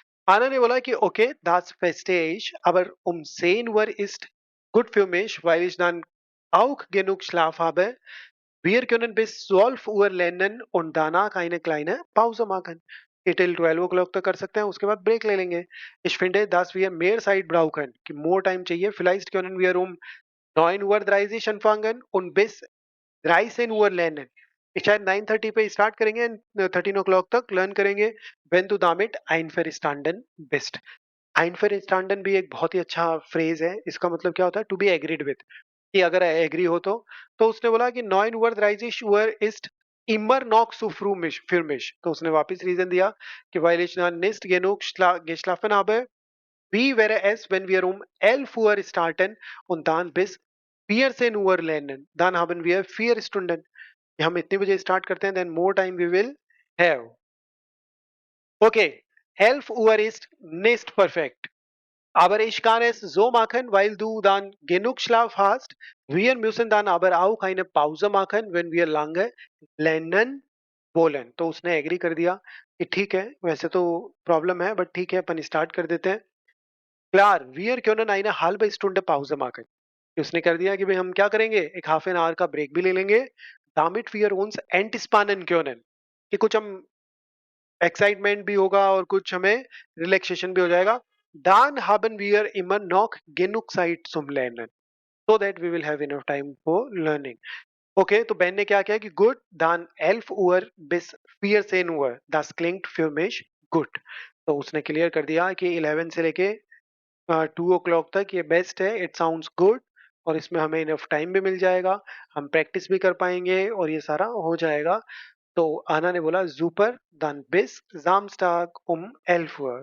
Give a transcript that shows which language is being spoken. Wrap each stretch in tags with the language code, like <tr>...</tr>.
<de>Anna</de> <hi>ने बोला कि</hi> <de>okay, das verstehe ich, aber um 10 Uhr ist gut für mich, weil ich dann auch genug Schlaf habe। Wir können bis 12 Uhr lernen und danach eine kleine Pause machen।</de> <hi>कि till 12 o'clock तक कर सकते हैं, उसके बाद break ले लेंगे।</hi> <de>Ich finde, dass wir mehr Zeit brauchen,</de> <hi>कि more time चाहिए।</hi> <de>Vielleicht können wir um 9 Uhr 30 anfangen und bis 13 Uhr lernen।</de> <hi>कि शायद 9:30 पे स्टार्ट करेंगे, 13 o'clock तक लर्न करेंगे।</hi> <de>Wenn du damit einverstanden bist।</de> <hi>einverstanden भी एक बहुत ही अच्छा फ्रेज है। इसका मतलब क्या होता है, टू बी एग्रीड विद, कि अगर एग्री हो तो उसने बोला कि</hi> <de>9 Uhr 30 Uhr ist immer noch zu früh für mich।</de> <hi>तो उसने वापस रीजन दिया कि</hi> <de>weil ich dann nicht genug geschlafen habe, wie wäre es wenn wir um 11 Uhr starten und dann bis फियर से नुअर lernen, dann haben wir 4 Stunden.</de> <hi>कि हम इतने बजे स्टार्ट करते हैं,</hi> <en>Then more time we will have.</en> <de>ओके, 11 Uhr ist nicht perfect. Aber ich kann es so machen, weil du dann genug Schlaf hast. Wir müssen dann aber auch eine Pause machen, wenn wir lange lernen wollen.</de> <hi>तो उसने agree कर दिया कि ठीक है, वैसे तो problem है बट ठीक है, अपन स्टार्ट कर देते हैं.</hi> <de>Klar, wir können eine halbe Stunde Pause machen.</de> <hi>कि उसने कर दिया कि भाई हम क्या करेंगे, एक हाफ एन आवर का ब्रेक भी ले लेंगे.</hi> <de>Damit wir uns entspannen können.</de> <hi>कि कुछ हम एक्साइटमेंट भी होगा और कुछ हमें रिलैक्सेशन भी हो जाएगा.</hi> <de>Dann haben wir immer noch genug Zeit zum Lernen,</de> <en>so that we will have enough time for learning.</en> <de>Okay,</de> <hi>तो Ben ने क्या किया कि</hi> <de>good, dann 11 Uhr bis 14 Uhr, das klingt für mich gut.</de> <hi>तो उसने क्लियर कर दिया कि 11 से लेके 2 o'clock तक ये बेस्ट है,</hi> <en>it sounds good,</en> <hi>और इसमें हमें इनफ टाइम भी मिल जाएगा, हम प्रैक्टिस भी कर पाएंगे और ये सारा हो जाएगा. तो आना ने बोला super,</hi> <de>dann bis Samstag um 11 Uhr.</de>